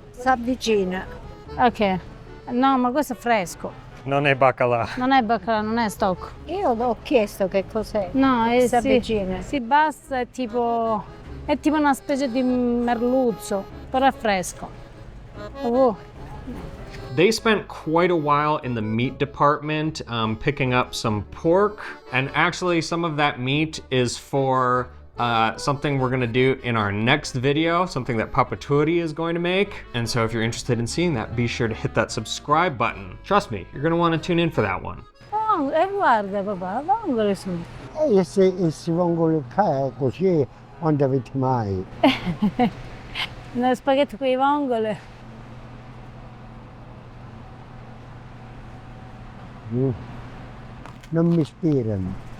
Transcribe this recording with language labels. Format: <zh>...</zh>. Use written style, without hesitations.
<it>Si avvicina. Ok. No, ma questo è fresco. Non è baccalà. Non è baccalà, non è stock. Io ho chiesto che cos'è. No, è Si avvicina. COOKBOOK è tipo una specie di merluzzo, però è fresco. Oh.</it> <en>They spent quite a while in the meat department picking up some pork, and actually some of that meat is for something we're gonna do in our next video, something that Papa Turi is going to make. And so if you're interested in seeing that, be sure to hit that subscribe button. Trust me, you're gonna wanna tune in for that one.</en> <it>Oh, e guarda papà, vongole sono. E se vengono così, non avete mai. Uno spaghetti con i vongole. Non mi ispirano.</it>